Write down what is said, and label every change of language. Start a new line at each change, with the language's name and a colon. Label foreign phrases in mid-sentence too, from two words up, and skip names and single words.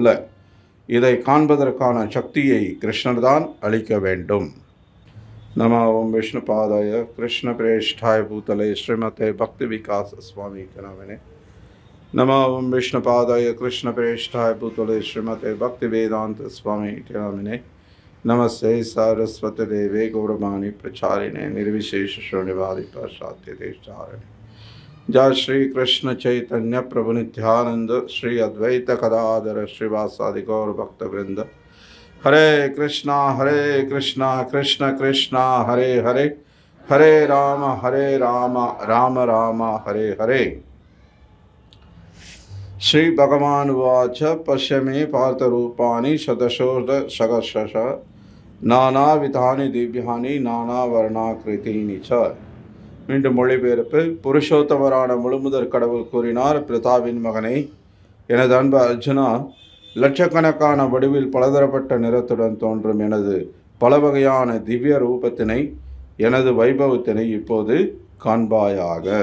Tamil: இதை காண்பதற்கான சக்தியை கிருஷ்ணர்தான் அளிக்க வேண்டும்.
Sanskrit: नम ॐ विष्णुपादाय कृष्ण प्रेष्ठाय भूतले श्रीमते भक्ति विकास् स्वामी गणवने. नम ॐ विष्णुपादाय कृष्ण प्रेष्ठाय भूतले श्रीमते भक्ति वेदान्त स्वामी गणवने. नमस्ते सारस्वती देवे गौरवाणी प्रचारिणे निर्विशेष शून्यवादी पाश्चात्य देशचारिणे. जय श्री कृष्ण चैतन्य प्रभु नित्यानंद श्री अद्वैत कदाधर श्रीवासादि गौर भक्त वृंद. हरे कृष्णा कृष्ण कृष्णा हरे हरे, हरे राम राम राम हरे हरे. श्री भगवान उवाच. पश्य मे पार्थ रूपाणि शतशोध सहस्रश नानाविधानि दिव्यानि नानावर्णाकृतीनि च.
Tamil: மீண்டும் மொழிபெயர்ப்பு. புருஷோத்தமரான முழுமுதற் கடவுள் கூறினார், பிரதாவின் மகனே, எனது அன்பு அர்ஜுனா, லட்சக்கணக்கான வடிவில் பலதரப்பட்ட நிறத்துடன் தோன்றும் எனது பல வகையான திவ்ய ரூபத்தினை, எனது வைபவத்தினை இப்போது காண்பாயாக.